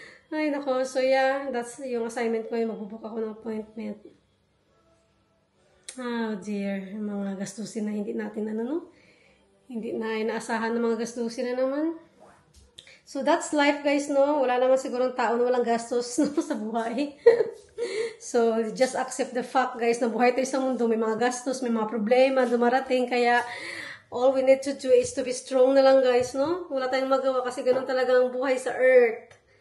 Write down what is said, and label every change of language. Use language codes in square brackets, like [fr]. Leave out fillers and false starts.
[tl] Ay, nako, [en] so yeah, that's [tl] yung assignment ko, yung magbubook ako ng appointment. Oh dear, mga gastusin na hindi natin hindi na inaasahan ng mga gastusin na naman. [en] So that's life guys [tl] no, wala naman sigurong tao na walang gastos no, sa buhay. So, [en] just accept the fact, [tl] guys, na buhay tayo sa mundo. May mga gastos, may mga problema, dumarating. [en] Kaya, all we need to do is to be strong na lang, guys, no? [tl] Wala tayong magawa kasi ganun talaga ang buhay sa earth.